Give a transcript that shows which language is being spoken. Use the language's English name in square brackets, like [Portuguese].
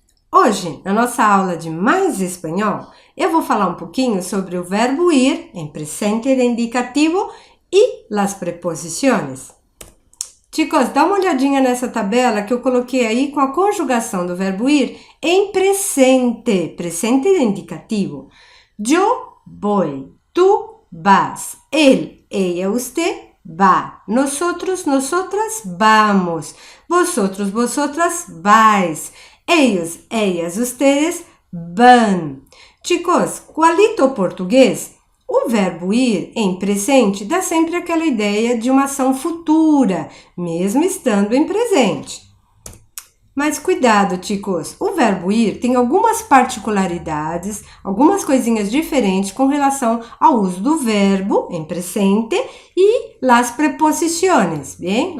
[Portuguese] Hoje, na nossa aula de Mais Espanhol, eu vou falar um pouquinho sobre o verbo ir em presente de indicativo e [Spanish] las preposiciones. [Portuguese] Chicos, dá uma olhadinha nessa tabela que eu coloquei aí com a conjugação do verbo ir em presente, presente de indicativo. [Spanish] Yo voy, tú vas, él, ella, usted va, nosotros, nosotras vamos, vosotros, vosotras vais, ellos, ellas, ustedes van. [Portuguese] Chicos, qualito português, o verbo ir em presente dá sempre aquela ideia de uma ação futura, mesmo estando em presente. Mas cuidado, chicos, o verbo ir tem algumas particularidades, algumas coisinhas diferentes com relação ao uso do verbo em presente e [Spanish] las preposiciones, [Portuguese] bem?